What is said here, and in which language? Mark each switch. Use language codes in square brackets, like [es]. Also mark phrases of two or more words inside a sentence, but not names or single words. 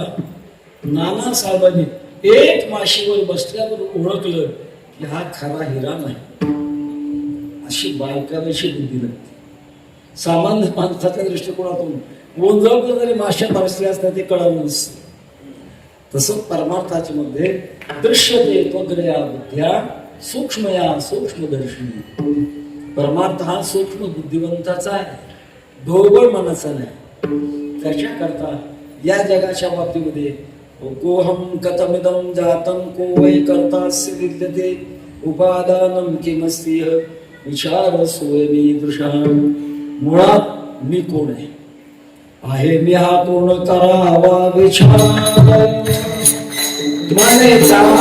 [mr] नानासाहेबांनी एक माशीवर बसल्यावर ओळखलं की हा खरा हिरा नाही. अशी बालकाव्याची बुद्धी लागते. सामान्य माणसाच्या दृष्टिकोनातून गोंधळ जरी माश्या बसल्या असतात ते कळालं नसतं. तसं परमार्थाच्या मध्ये [sa] दृश्यते त्वग्रया बुद्ध्या सूक्ष्मया सूक्ष्मदर्शनी. [mr] परमार्थ हा सूक्ष्म बुद्धिवंताचा आहे, ढोबळ मनाचा नाही. त्याच्याकरता या जगाच्या बाबतीमध्ये [sa] कोहम कथमिदं जातं को वै कर्तास्य विद्यते उपादानं किमस्ति विचार स्वयमीदृशः. [mr] मुळात मी कोण आहे मी हा कोण करावा विचार. मनेचा